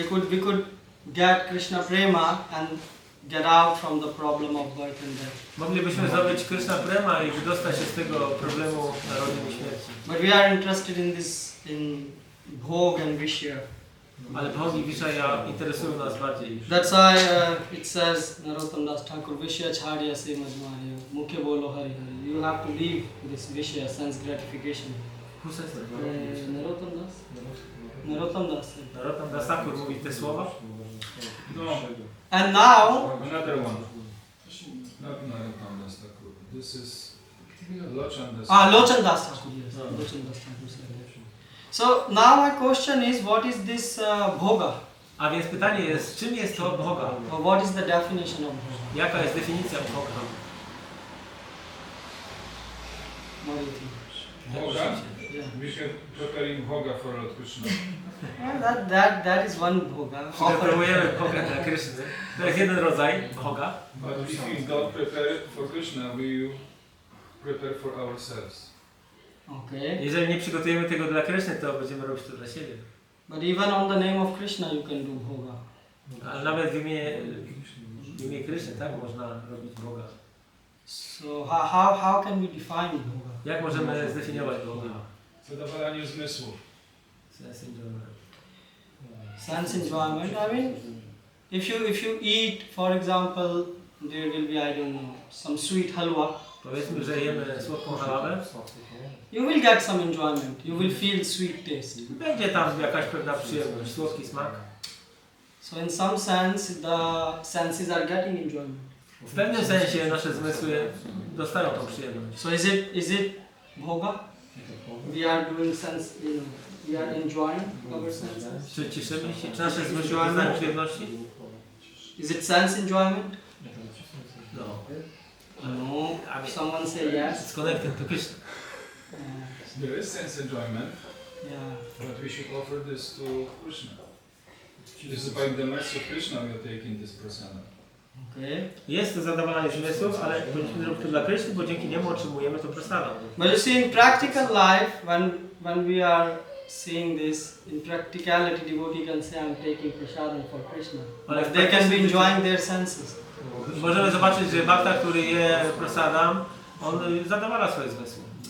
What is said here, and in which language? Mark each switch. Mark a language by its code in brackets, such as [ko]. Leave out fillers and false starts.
[en] We could get Krishna prema and get out from the problem of birth and death. [pl] Moglibyśmy zdobyć Krishna Prema i wydostać się z tego problemu narodzin i śmierci. [en] But we are interested in this, in bhog and vishya. [pl] Ale Bhog i Vishaya interesują nas bardziej. [en] That's why it says Narottam Das Thakur [bn] Vishya Chhadya Se Majmariya Mukhe Bolo Hari Hari. [en] You have to leave this Vishya, sense gratification. Who says that? Narottam Das? Narottam Das. [pl] Narottam Das Thakur mówi te słowa. [en] No, And now, another one. Not Nityananda. This is Lochan Das. Lochan Das Thakur, yes. Lochan Das Thakur said that. So now my question is, what is this bhoga? [pl] A więc pytanie jest, czym jest to Bhoga? [en] Or what is the definition of bhoga? [pl] Jaka jest definicja Bhoga? [en] What do you think? Bhoga? Yeah. We should preparing Bhoga for Lord Krishna. Yeah, that is one bhoga. [pl] Przygotowujemy Bhoga dla Kryszny. To jest jeden rodzaj Bhoga. [en] But if we don't prepare for Krishna, we prepare for ourselves. Okay. [pl] Jeżeli nie przygotujemy tego dla Kryszny, to będziemy robić to dla siebie. [en] But even on the name of Krishna you can do bhoga. [pl] Ale nawet w imię Kryszny, tak, można robić Bhoga. [en] So how can we define bhoga? [pl] Jak możemy zdefiniować Bhoga? Zadowalanie zmysłów. [en] Sense enjoyment. Sense enjoyment. I mean, if you eat, for example, there will be, I don't know, some sweet halwa. [pl] Powiedzmy, że jemy słodką halawę. [en] You will get some enjoyment. You will feel sweet taste. [pl] Będzie tam jakaś pewna przyjemność, słodki smak. [en] So in some sense, the senses are getting enjoyment. [pl] W pewnym sensie nasze zmysły dostają tą przyjemność. [en] So is it bhoga? We are doing sense, we are enjoying our senses. [pl] Czy cieszymy się? Czy nasze zmysły dostają przyjemności? [en] Is it sense enjoyment? No. No. Someone say yes. It's connected to Krishna. There is sense enjoyment, Yeah. but we should offer this to Krishna. This is by the mercy of Krishna we are taking this prasada. Okay. [pl] Jest to zadowalanie zmysłów, ale powinniśmy robić to dla Kryszny, bo dzięki niemu otrzymujemy to prasadę. [en] But you see, in practical life, when we are seeing this, in practicality, devotee can say, I'm taking prasadam for Krishna. But they can be enjoying their senses. [pl] Możemy zobaczyć, że bhakta, który je prasadam, on zadowala swoje zmysły.